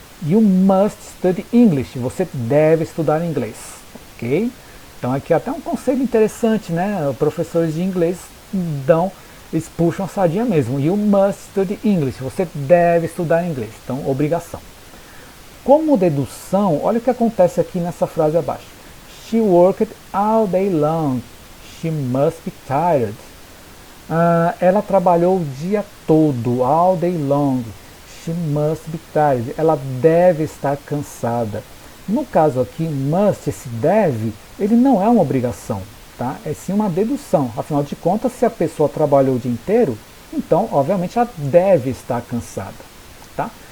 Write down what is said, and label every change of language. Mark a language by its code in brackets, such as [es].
[en] You must study English, [pt] você deve estudar inglês, [en] ok? [pt] Então aqui até um conselho interessante, né? Professores de inglês eles puxam a sardinha mesmo. [en] You must study English, [pt] você deve estudar inglês, então obrigação. Como dedução, olha o que acontece aqui nessa frase abaixo. [en] She worked all day long, she must be tired. [pt] Ela trabalhou o dia todo, [en] all day long. She must be tired. [pt] Ela deve estar cansada. No caso aqui, must, esse deve, ele não é uma obrigação, tá? É sim uma dedução. Afinal de contas, se a pessoa trabalhou o dia inteiro, então, obviamente, ela deve estar cansada, tá?